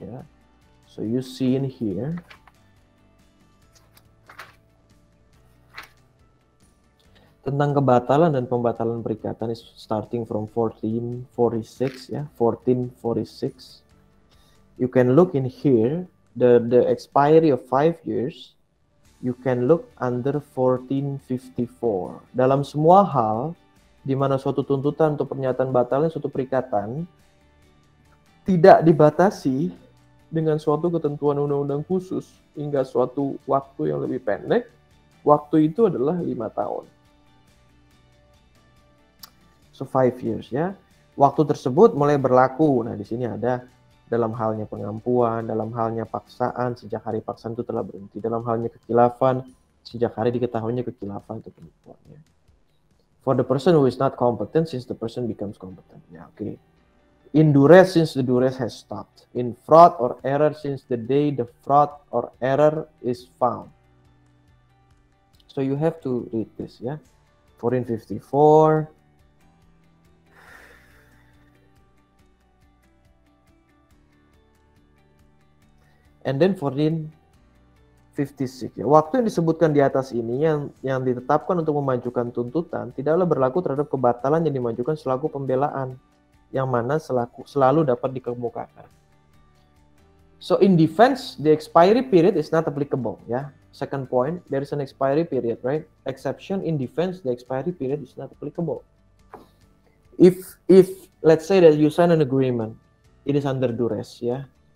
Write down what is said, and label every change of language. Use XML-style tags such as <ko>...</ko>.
<en>Yeah. So you see in here,</en> <id>tentang kebatalan dan pembatalan perikatan</id> <en>is starting from 1446. Yeah, 1446. You can look in here, the expiry of 5 years. You can look under 1454.</en> <id>Dalam semua hal di mana suatu tuntutan atau pernyataan batalnya suatu perikatan tidak dibatasi dengan suatu ketentuan undang-undang khusus hingga suatu waktu yang lebih pendek, waktu itu adalah 5 tahun.</id> <en>So 5 years</en> <id>ya. Waktu tersebut mulai berlaku. Nah, di sini ada dalam halnya pengampuan, dalam halnya paksaan, sejak hari paksaan itu telah berhenti. Dalam halnya kekhilafan, sejak hari diketahuinya kekhilafan atau penipuan. Ya.</id> <en>For the person who is not competent, since the person becomes competent. Yeah, okay. In duress, since the duress has stopped. In fraud or error, since the day the fraud or error is found. So you have to read this, yeah. 1454. And then 1456. Ya.</en> <id>Waktu yang disebutkan di atas ini yang ditetapkan untuk memajukan tuntutan tidaklah berlaku terhadap kebatalan yang dimajukan selaku pembelaan yang mana selalu dapat dikemukakan.</id> <en>So in defense, the expiry period is not applicable. Ya. Second point, there is an expiry period, right? Exception in defense, the expiry period is not applicable. If let's say that you sign an agreement, it is under duress, yeah.</en>